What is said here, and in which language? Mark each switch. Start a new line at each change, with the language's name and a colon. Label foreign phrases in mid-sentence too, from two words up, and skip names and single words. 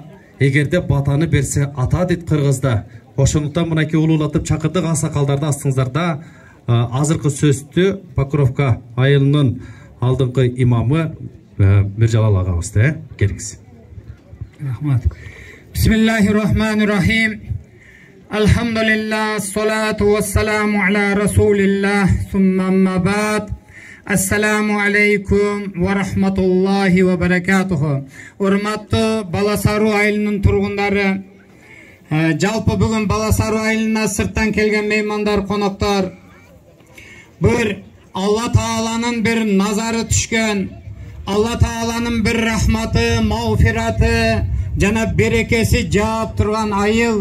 Kyrgyz: Эгерде батаны берсе ата дейт кыргызда. Ошондуктан мынакей улуулатып чакырдык аксакалдарды астыңыздарда. Азыркы сөздү Покровка айылынын алдыңкы имамы Миржалал агабызды келиңиз. Рахмат.
Arabic: بسم الله الرحمن الرحيم. الحمد لله، والصلاة والسلام على رسول الله، ثم أما بعد. السلام عليكم ورحمة الله وبركاته.
Kyrgyz: Урматтуу Баласаруу айылынын тургундары, жалпы бүгүн Баласаруу айылына сырттан келген меймандар, коноктор, бир Алла Тааланын бир назары түшкөн, Алла Тааланын бир рахматы, мағфираты жана берекеси жаап турган айыл.